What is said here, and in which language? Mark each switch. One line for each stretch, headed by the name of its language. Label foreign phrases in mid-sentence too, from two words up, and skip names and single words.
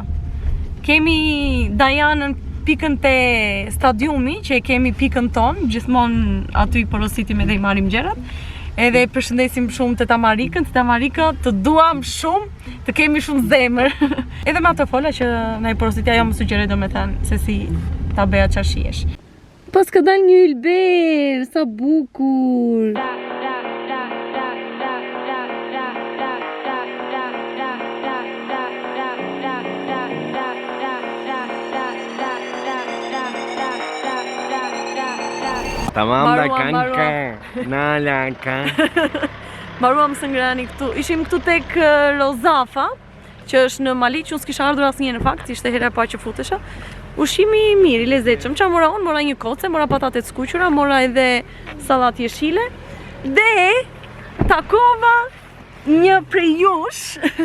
Albanian: Kemi Dianën pikën te stadiumi, që e kemi pikën tonë, gjithmonë aty i porositim edhe i marrim gjërat. Edhe përshëndesim shumë të Tamarikën, të duam shumë, të kemi shumë zemër. Edhe me ato fola që na i porositja jo më sugjeroj domethënë se si ta bëja çfarë shihesh. Pas ka dal një ylber, sa bukur.
Turkish: Tamam da kanka, nala kanka.
Albanian: Mbaruam së ngrani këtu. Ishim këtu tek Rozafa, që është në Maliq, unë s'kisha ardhur asnjë në fakt, ishte hera e parë që futesha. Ushqimi i mirë, i lezetshëm. Çfarë mora unë? Mora një koce, mora patate të skuqura, mora edhe sallatë jeshile dhe takova një prej jush.